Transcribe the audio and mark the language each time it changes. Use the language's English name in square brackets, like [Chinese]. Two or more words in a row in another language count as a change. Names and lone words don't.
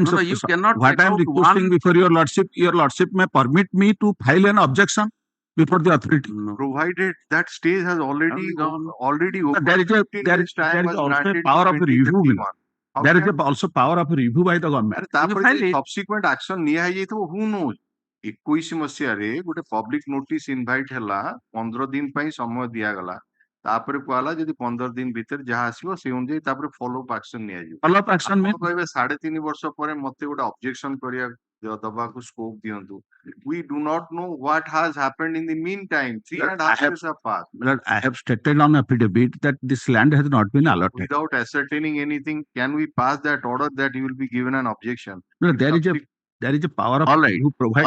[English] No, you cannot what take I am out requesting one- before your lordship may permit me to file an objection before the authority. No. provided that stage has already gone. already There is a 15 there days is time there is was also a granted in power of review. 2021. How There is can- also power of review by the government. [Odia] ଆରେ ତାପରେ [English] file [Odia] ଯଦି [English] it. subsequent action [Odia] ନିଆ ହେଇଯାଇଥିବ [English] who knows? [Odia] 21 ମସିହାରେ ଗୋଟେ [English] public notice invite [Odia] ହେଲା 15 ଦିନ ପାଇଁ ସମୟ ଦିଆଗଲା ତାପରେ କୁହାଗଲା ଯଦି 15 ଦିନ ଭିତରେ ଯାହା ଆସିବ ସେଇ ଅନୁଯାୟୀ ତାପରେ [English] follow up action [Odia] ନିଆଯିବ [English] Follow up action [Odia] ଆପଣ [English] means [Odia] କହିବେ 3.5 ବର୍ଷ ପରେ ମତେ ଗୋଟେ ଅବଜେକ୍ସନ କରିବା ଦବାକୁ ସ୍କୋପ ଦିଅନ୍ତୁ [English] we do not know what has happened in the meantime 3.5 years have passed that I have stated on affidavit that this land has not been allotted. without ascertaining anything can we pass that order that you will be given an objection No, If there is a power of All right. review provided